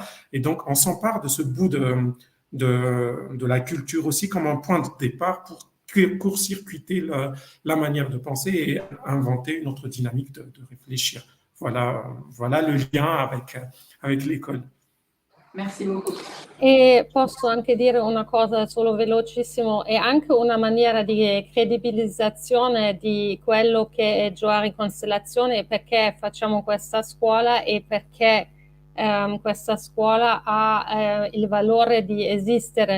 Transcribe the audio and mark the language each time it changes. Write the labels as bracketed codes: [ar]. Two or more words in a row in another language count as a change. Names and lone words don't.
[fr] Et donc, on s'empare de ce bout de la culture aussi comme un point de départ pour court-circuiter la manière de penser et inventer une autre dynamique de réfléchir. Voilà le lien avec l'école. Merci beaucoup. [it] E posso anche dire una cosa solo velocissimo, è anche una maniera di credibilizzazione di quello che è Johari Constellazione, perché facciamo questa scuola e perché questa scuola ha il valore di esistere.